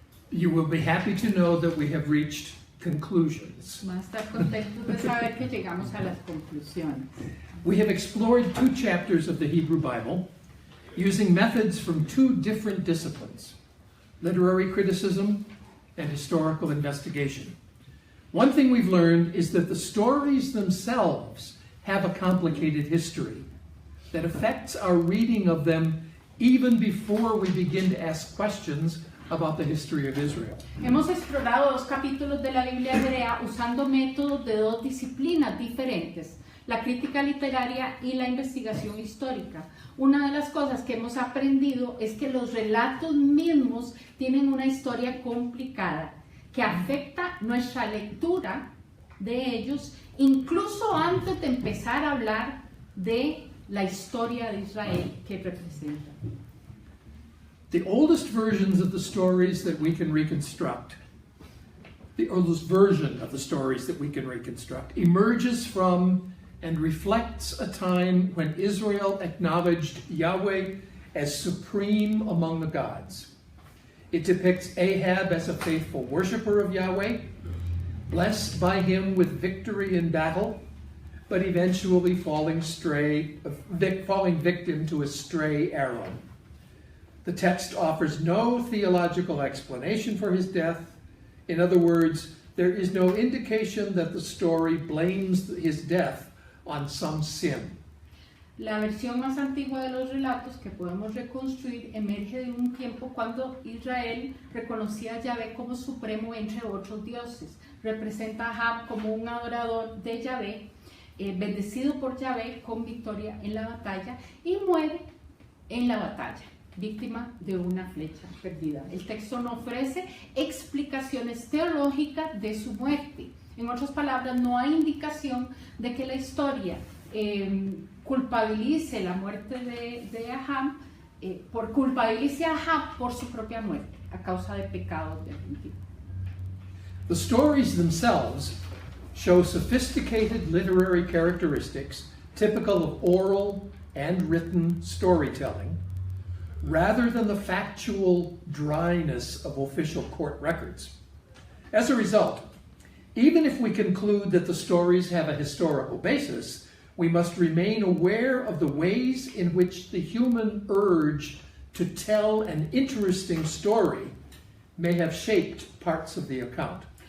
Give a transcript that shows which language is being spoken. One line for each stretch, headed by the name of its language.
English: You will be happy to know that we have reached conclusions.
Spanish: Van a estar contentos de saber que llegamos a las conclusiones.
English: We have explored 2 chapters of the Hebrew Bible using methods from 2 different disciplines, literary criticism and historical investigation. One thing we've learned is that the stories themselves have a complicated history that affects our reading of them even before we begin to ask questions about the history of Israel.
Spanish: Hemos explorado 2 capítulos de la Biblia hebrea usando métodos de 2 disciplinas diferentes, la crítica literaria y la investigación histórica. Una de las cosas que hemos aprendido es que los relatos mismos tienen una historia complicada que afecta nuestra lectura de ellos, incluso antes de empezar a hablar de la historia de Israel que representa.
English: The oldest versions of the stories that we can reconstruct, the oldest version of the stories that we can reconstruct, emerges from and reflects a time when Israel acknowledged Yahweh as supreme among the gods. It depicts Ahab as a faithful worshiper of Yahweh, blessed by him with victory in battle, but eventually falling victim to a stray Aram. The text offers no theological explanation for his death. In other words, there is no indication that the story blames his death on some sin.
Spanish: La versión más antigua de los relatos que podemos reconstruir emerge de un tiempo cuando Israel reconocía a Yahvé como supremo entre otros dioses. Representa a Ahab como un adorador de Yahvé, bendecido por Yahvé con victoria en la batalla, y muere en la batalla, víctima de una flecha perdida. El texto no ofrece explicaciones teológicas de su muerte. En otras palabras, no hay indicación de que la historia culpabilice la muerte de Ahab, culpabilice a Ahab por su propia muerte, a causa de pecados del principio.
English: The stories themselves show sophisticated literary characteristics typical of oral and written storytelling, rather than the factual dryness of official court records. As a result, even if we conclude that the stories have a historical basis, we must remain aware of the ways in which the human urge to tell an interesting story may have shaped parts of the account.